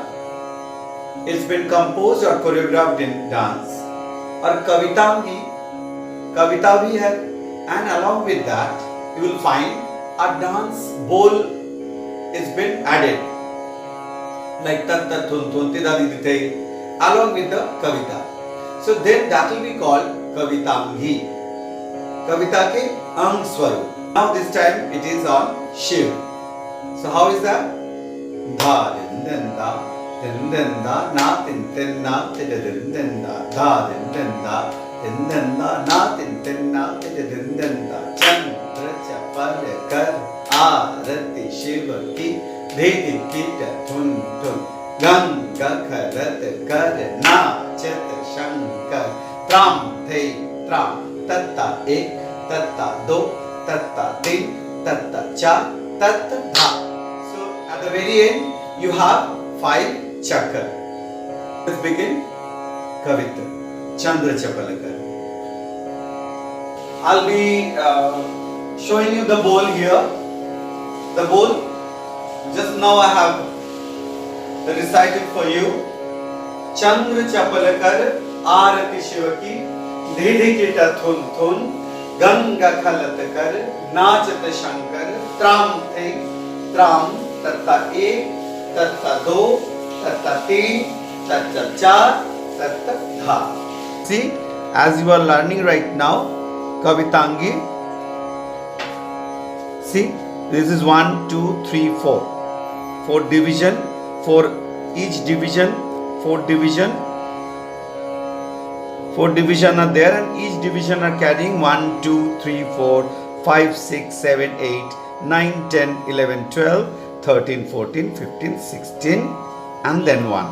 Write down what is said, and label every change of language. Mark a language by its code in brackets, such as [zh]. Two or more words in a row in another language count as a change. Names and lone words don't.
[en] It's been composed or choreographed in dance. Or Kavitangi, [hi] कविता भी है, [en] and along with that you will find a dance bowl is been added. Like tat tat thun thun tida didi te, along with the Kavita. So then that will be called Kavitangi. [hi] कविता के अंग स्वरूप. [en] Now this time it is on Shiv. So how is that? Dha din din da, din din da, na tin tin na, din din da, dha din din da, din din da, na tin tin na, din din da. [hi] चंद्र चपल कर आरती शिव की धीधि कीट धुन धुन गंगा खरत कर नाचत शंकर त्राम थे त्राम तत्ता एक तत्ता दो तत्ता तीन तत्ता चार तत्ता धा. [en] So at the very end you have 5 chakra. Let's begin Kavita Chandra Chapalakar. I'll be showing you the bowl here. The bowl, just now I have recited for you. [hi] चंद्र चपलकर आरती शिव की धीधि किट थुन थुन गंगा खलत कर नाचत शंकर त्राम थिंग त्राम तत्ता एक तत्ता दो तत्ता तीन तत्ता चार तत्ता धा. [en] See, as you are learning right now, Kavitangi. See, this is 1, 2, 3, 4. 4 division, 4 each division, 4 division. 4 division are there and each division are carrying 1, 2, 3, 4, 5, 6, 7, 8, 9, 10, 11, 12, 13, 14, 15, 16 and then 1.